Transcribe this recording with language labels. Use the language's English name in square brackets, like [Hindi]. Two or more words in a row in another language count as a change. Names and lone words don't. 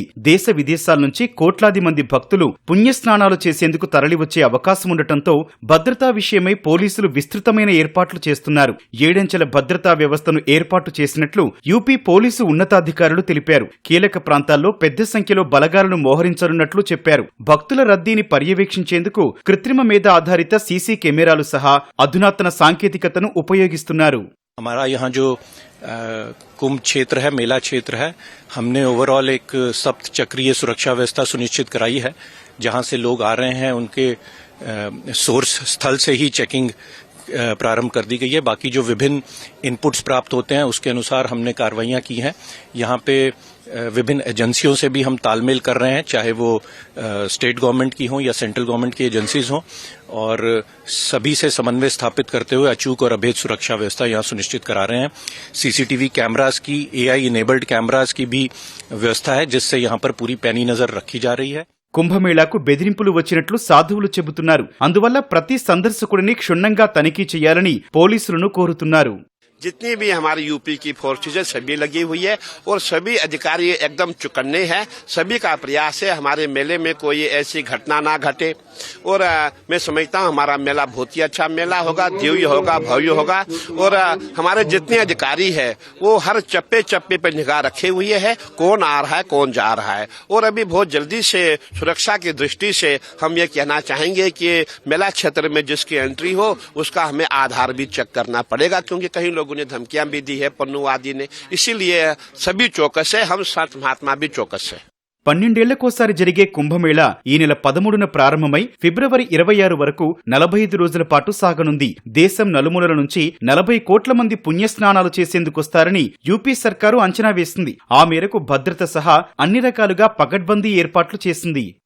[Telugu] దేశ విదేశాల నుంచి కోట్లాది మంది భక్తులు పుణ్యస్నానాలు చేసేందుకు తరలివచ్చే అవకాశం ఉండటంతో భద్రతా విషయమై పోలీసులు విస్తృతమైన ఏర్పాట్లు చేస్తున్నారు. 7 అంచెల భద్రతా వ్యవస్థను ఏర్పాటు చేసినట్లు యూపీ పోలీసు ఉన్నతాధికారులు తెలిపారు. కీలక ప్రాంతాల్లో పెద్ద సంఖ్యలో బలగాలను మోహరించనున్నట్లు చెప్పారు. భక్తుల రద్దీని పర్యవేక్షించేందుకు కృత్రిమ మేధ ఆధారిత సీసీ కెమెరాలు సహా అధునాతన సాంకేతికతను ఉపయోగిస్తున్నారు। [Hindi] हमारा यहाँ जो कुंभ क्षेत्र है, मेला क्षेत्र है, हमने ओवरऑल एक सप्त चक्रीय सुरक्षा व्यवस्था सुनिश्चित कराई है। जहाँ से लोग आ रहे हैं उनके सोर्स स्थल से ही चेकिंग प्रारंभ कर दी गई है। बाकी जो विभिन्न इनपुट्स प्राप्त होते हैं उसके अनुसार हमने कार्रवाइयां की हैं। यहाँ पे विभिन्न एजेंसियों से भी हम तालमेल कर रहे हैं, चाहे वो [English] state government [Hindi] की हों या [English] central government [Hindi] की एजेंसीज हों, और सभी से समन्वय स्थापित करते हुए अचूक और अभेद सुरक्षा व्यवस्था यहाँ सुनिश्चित करा रहे हैं। [English] CCTV cameras [Hindi] की, [English] AI enabled cameras [Hindi] की भी व्यवस्था है, जिससे यहाँ पर पूरी पैनी नजर रखी जा रही है। [Telugu] కుంభమేళాకు బెదిరింపులు వచ్చినట్లు సాధువులు చెబుతున్నారు. అందువల్ల ప్రతి సందర్శకుడిని క్షుణ్ణంగా తనిఖీ చేయాలని పోలీసులను కోరుతున్నారు. [Hindi] जितनी भी हमारी यूपी की फोर्सेज है सभी लगी हुई है और सभी अधिकारी एकदम चौकन्ने हैं। सभी का प्रयास है हमारे मेले में कोई ऐसी घटना ना घटे, और मैं समझता हूँ हमारा मेला बहुत ही अच्छा मेला होगा, दिव्य होगा, भव्य होगा, और हमारे जितने अधिकारी है वो हर चप्पे चप्पे पर निगाह रखे हुए है, कौन आ रहा है कौन जा रहा है। और अभी बहुत जल्दी से सुरक्षा की दृष्टि से हम ये कहना चाहेंगे कि मेला क्षेत्र में जिसकी एंट्री हो उसका हमें आधार भी चेक करना पड़ेगा, क्योंकि कई लोगों ने धमकियां भी दी है, पन्नुवादी ने। इसीलिए सभी चौकस है, हम संत महात्मा भी चौकस है। [Telugu] 12 ఏళ్లకోసారి జరిగే కుంభమేళా ఈ నెల 13న ప్రారంభమై ఫిబ్రవరి 26 వరకు 45 రోజుల పాటు సాగనుంది. దేశం నలుమూలల నుంచి 40 కోట్ల మంది పుణ్యస్నానాలు చేసేందుకొస్తారని యూపీ సర్కారు అంచనా వేసింది. ఆ మేరకు భద్రత సహా అన్ని రకాలుగా పకడ్బందీ ఏర్పాట్లు చేసింది.